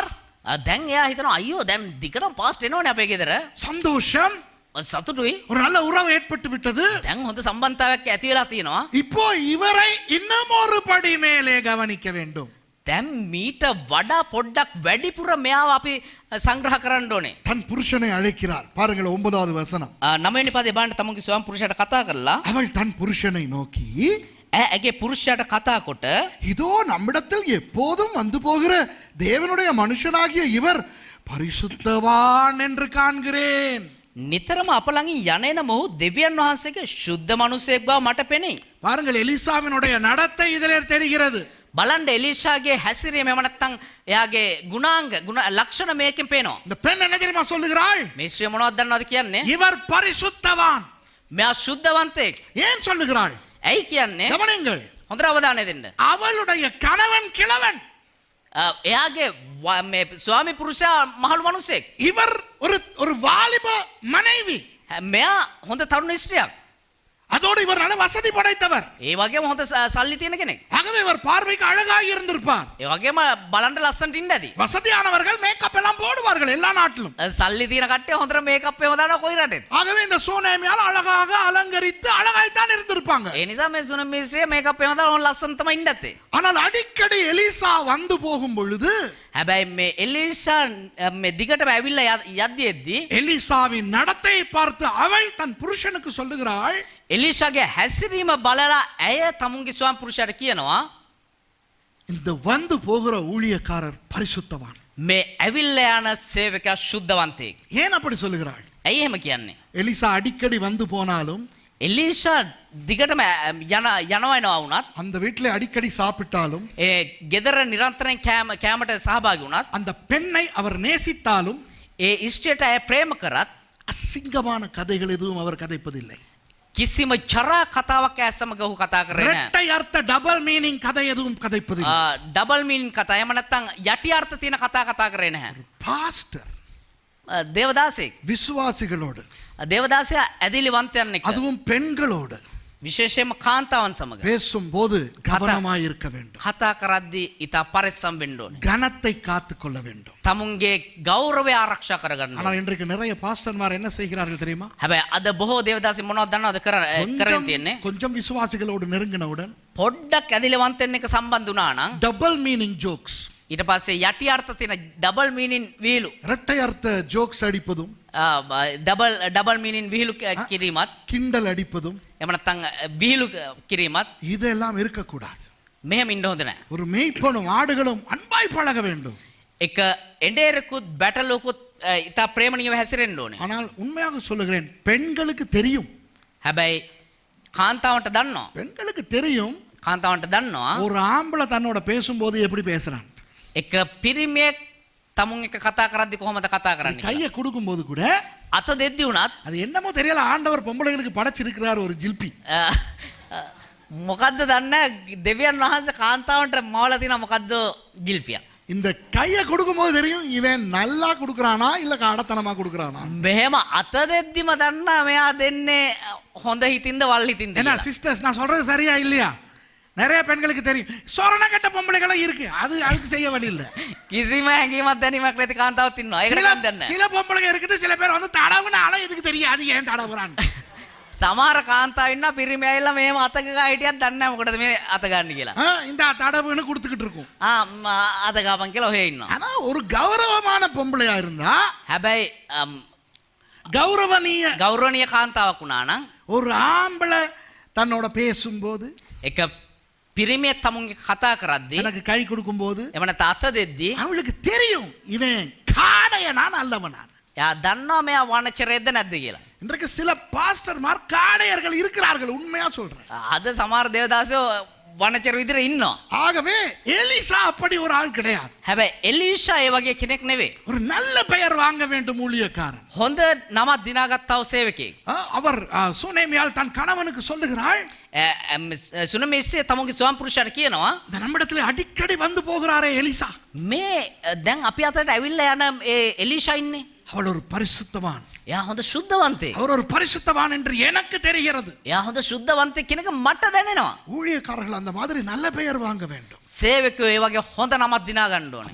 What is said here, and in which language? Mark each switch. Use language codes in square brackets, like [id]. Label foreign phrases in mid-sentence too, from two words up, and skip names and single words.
[si] දැන් එයා හිතනවා අයියෝ දැන් දිගටම පාස්ට් එනවනේ අපේ ගෙදර. [ta] சந்தோஷம், [si] සතුටුයි. [ta] ஒரு நல்ல உறவு ஏற்பட்டு விட்டது. [si] දැන් හොඳ සම්බන්ධතාවයක් ඇති වෙලා තියෙනවා. [ta] இப்போ இவரை இன்னும் ஒரு படி மேலே கவனிக்க வேண்டும். [si] දැන් මීට වඩා පොඩ්ඩක් වැඩිපුර මෙයාව අපි සංග්‍රහ කරන්න ඕනේ. [ta] தன் புருஷனை அழைக்கிறார். பாருங்கள் 9வது வசனம். [si] 9වෙනි පදේ බලන්න තමුන්ගේ ස්වාම පුරුෂයාට කතා කරලා [ta] அவள் தன் புருஷனை நோக்கி [si] ඇගේ පුරුෂයාට කතා කොට [ta] இதோ நம்மிடத்தில் எப்போதும் வந்து போகிற தேவனுடைய மனுஷனாகிய இவர் பரிசுத்தவான் என்று காண்கிறேன். [si] නිතරම අප ළඟින් යන එන මොහු දෙවියන් වහන්සේගේ ශුද්ධ මනුස්සයෙක් බව මට පෙනේ. [ta] பாருங்கள் எலிசாவினுடைய நடத்தை இதிலே தெரிகிறது. [si] බලන්න එලීෂාගේ හැසිරීම එහෙම නැත්නම් එයාගේ ගුණාංග ලක්ෂණ මේකෙන් පේනවා. [ta] இந்த பெண் என்ன தெரியுமா சொல்லுகிறாள்? [si] මේ ශ්‍රිය මොනවද දන්නවද කියන්නේ? [ta] இவர் பரிசுத்தவான். [si] මෙයා ශුද්ධවන්තයෙක්. [ta] ஏன் சொல்லுகிறாள்? [si] ඇයි කියන්නේ? [ta] கவனிங்கள், [si] හොඳට අවධානය දෙන්න. [ta] அவளுடைய கணவன் கிழவன், [si] එයාගේ මේ ස්වාමි පුරුෂයා මහලු මනුස්සයෙක්. [ta] இவர் ஒரு வாலிப மனைவி. [si] මෙයා හොඳ තරුණ ස්ත්‍රියක්. [ta] அதோடு இவர் நல்ல வசதி படைத்தவர். [si] ඒ වගේම හොඳ සල්ලි තියෙන කෙනෙක්. [ta] ஆகவே இவர் பார்வைக்கு அழகாக இருந்திருப்பார். [si] ඒ වගේම බලන්න ලස්සනට ඉන්න ඇති. [ta] வசதியானவர்கள் மேக்கப் எல்லாம் போடுவார்கள் எல்லா நாட்டிலும். [si] සල්ලි තියෙන කට්ටිය හොඳට මේකප් එකම දානවා කොයි රටෙත්. [ta] ஆகவே இந்த சூனேமியால் அழகாக அலங்கரித்து அழகாய்த்தான் இருந்திருப்பாங்க. [si] ඒ නිසා මේ සුනමී ස්ත්‍රිය මේකප් එකම දාලා ලස්සන තමයි ඉන්න ඇත්තේ. [ta] ஆனால் அடிக்கடி எலிசா வந்து போகும் பொழுது [si] හැබැයි මේ එලීෂා මේ දිගටම ඇවිල්ලා යද්දී [ta] எலிசாவின் நடத்தையை பார்த்து அவள் தன் புருஷனுக்கு சொல்லுகிறாள், [si] එලීෂාගේ හැසිරීම බලලා ඇය තමුන්ගේ ස්වාමි පුරුෂයාට කියනවා [ta] இந்த வந்து போகிற ஊழியக்காரர் பரிசுத்தவான். [si] මේ ඇවිල්ලා යන සේවකයා සුද්ධවන්තයෙක්. [ta] ஏன் அப்படி சொல்லுகிறாள்? [si] ඇයි එහෙම කියන්නේ? [ta] எலிசா அடிக்கடி வந்து போனாலும் [si] එලීෂා දිගටම යනවා වුණත් [ta] அந்த வீட்டிலே அடிக்கடி சாப்பிட்டாலும் [si] ඒ ගෙදර නිරන්තරයෙන් කෑමට සහභාගී වුණත් [ta] அந்த பெண்ணை அவர் நேசித்தாலும் [si] ඒ ඉෂ්ටයට ඇය ප්‍රේම කරත් [ta] அசிங்கமான கதைகள் எதுவும் அவர் கதைப்பதில்லை. [si] කිසිම චරා කතාවක් ඇය සමග ඔහු කතා කරේ නැහැ. [ta] இரட்டை அர்த்த [en] double meaning [ta] கதை எதுவும் கதைப்பதில்லை. [en] double meaning [si] කතා එහෙම නැත්නම් යටි අර්ථ තියෙන කතා කරේ නැහැ. [ta] பாஸ்டர் [si] දේවදාසෙක් [ta] விசுவாசிகளோடு [si] දේවදාසයා ඇදිලිවන්තයන් එක්ක [ta] அதுவும் பெண்களோடு [si] විශේෂයෙන්ම කාන්තාවන් සමග [ta] பேசும்போது கவனமாய் இருக்க வேண்டும். [si] කතා කරද්දී ඉතා පරිස්සම් වෙන්න ඕනේ. [ta] கனத்தை காத்துக் கொள்ள வேண்டும். [si] තමුන්ගේ ගෞරවය ආරක්ෂා කරගන්න ඕනේ. [ta] ஆனால் இன்றைக்கு நிறைய பாஸ்டர்மார் என்ன செய்கிறார்கள் தெரியுமா? [si] හැබැයි අද බොහෝ දේවදාසි මොනවද දන්නවද කරගෙන තියෙන්නේ? [ta] கொஞ்சம் விசுவாசிகளோடு நெருங்கினவுடன் [si] පොඩ්ඩක් ඇදිලිවන්තයන් එක්ක සම්බන්ධ වුණා නම් [en] double meaning jokes, [si] ඊට පස්සේ යටි අර්ථ තියෙන [en] double meaning [si] විහිළු [ta] இரட்டை அர்த்த ஜோக்ஸ் அடிப்பதும் [en] double meaning [si] විහිළු කිරීමත් [ta] கிண்டல் அடிப்பதும் [si] එහෙම නැත්නම් විහිළු කිරීමත් [ta] இதெல்லாம் இருக்கக்கூடாது. [si] මෙහෙම ඉන්න හොඳ නැහැ. [ta] ஒரு மேய்ப்பனும் ஆடுகளும் அன்பாய் பழக வேண்டும். [si] එක එඬේරකුත් බැටළුකුත් ඉතා ප්‍රේමණීයව හැසිරෙන්න ඕනේ. [ta] ஆனால் உண்மையாக சொல்லுகிறேன், பெண்களுக்கு தெரியும், [si] හැබැයි කාන්තාවන්ට දන්නවා. [ta] பெண்களுக்கு தெரியும் [si] කාන්තාවන්ට දන්නවා [ta] ஒரு ஆம்பளை தன்னோட பேசும்போது எப்படி பேசுறான். [si] එක පිරිමියෙක් තමුන් එක කතා කරද්දි කොහොමද කතා කරන්නේ කියලා. [ta] கையை கொடுக்கும்போது கூட [si] අත දෙද්දි උනත් [ta] அது என்னமோ தெரியல, ஆண்டவர் பொம்பளைகளுக்கு படைச்சிருக்கிறார் ஒரு ஜில்பி. [si] මොකද්ද දන්නේ දෙවියන් වහන්සේ කාන්තාවන්ට මවලා තියෙන මොකද්ද ජිල්පියක්. [ta] இந்த கையை கொடுக்கும்போது தெரியும் இவன் நல்லா கொடுக்கறானா இல்ல காடத்தனமா கொடுக்கறானா. [si] මෙහෙම අත දෙද්දිම දන්නා මෙයා දෙන්නේ හොඳ හිතින්ද වල් හිතින්ද [ta] என்ன [si] කියලා. [ta] சிஸ்டர்ஸ், நான் சொல்றது சரியா இல்லையா? நிறைய பெண்களுக்கு தெரியும் சொரண கட்ட பொம்பளைகளும் இருக்கு, அதுக்கு செய்ய வழி இல்ல. [si] කිසිම හැඟීමක් දැනීමක් නැති කාන්තාවක් ඉන්නවා. ඒක [ta] சில [si] නම් දන්නේ නැහැ. [ta] சில பொம்பளைங்க இருக்குது, சில பேர் வந்து தடவுனாலும் எதுக்கு தெரியும், அது ஏன் தடவுறான். [si] සමහර කාන්තාව ඉන්නවා පිරිමි ඇවිල්ලා මෙහෙම අත ගා හිටියත් දන්නේ නැහැ මොකටද මේ අත ගන්න කියලා. [ta] இந்த தடவுன்னு கொடுத்துக்கிட்டு இருக்கும். [si] අත ගාපන් කියලා ඔහේ ඉන්නවා. [ta] ஆனா ஒரு கௌரவமான பொம்பளையா இருந்தா, [si] හැබැයි கௌரவனீய කාන්තාවක් වුණා නම් [ta] ஒரு ஆம்பளை தன்னோட பேசும்போது, [si] එක පිරිමියෙක් තමුන්ගේ කතා කරද්දී [ta] எனக்கு கை கொடுக்கும்போது [si] එහෙම නැත්නම් අත දෙද්දී [ta] அவளுக்கு தெரியும் இவன் காடையனான் அல்லவனான். [si] එයා දන්නවා මෙයා වනචරයේද නැද්ද කියලා. [ta] இன்றைக்கு சில பாஸ்டர்மார் காடையர்கள் இருக்கிறார்கள், உண்மையா சொல்றேன். [si] අද සමහර දේවදාසයෝ වනචර විදිහට ඉන්නවා. [ta] ஆகவே எலிசா அப்படி ஒரு ஆள் கிடையாது. [si] හැබැයි එලීෂා ඒ වගේ කෙනෙක් නෙවෙයි. [ta] ஒரு நல்ல பெயர் வாங்க வேண்டும் ஊழியக்காரன். [si] හොඳ නමක් දිනාගත්තා වූ සේවකයෙක්. [ta] அவர் சுனேமியால் தன் கணவனுக்கு சொல்லுகிறாள், [si] සුනමි ස්ත්‍රිය තමුන්ගේ ස්වාම පුරුෂයාට කියනවා [ta] இந்த நம்மிடத்துல அடிக்கடி வந்து போகிறாரே எலிசா, [si] මේ දැන් අපි අතට ඇවිල්ලා යන ඒ එලීෂා ඉන්නේ. [ta] அவள் ஒரு பரிசுத்தவான், [si] එයා හොඳ සුද්ධවන්තයෙක්. [ta] அவர் ஒரு பரிசுத்தவான் என்று எனக்கு தெரிகிறது. [si] එයා හොඳ සුද්ධවන්තයෙක් කෙනෙක් මට දැනෙනවා. [ta] ஊழியக்காரர்கள் அந்த மாதிரி நல்ல பெயர் வாங்க வேண்டும். [si] සේවකයෝ ඒ වගේ හොඳ නමක් දිනා ගන්න ඕනේ.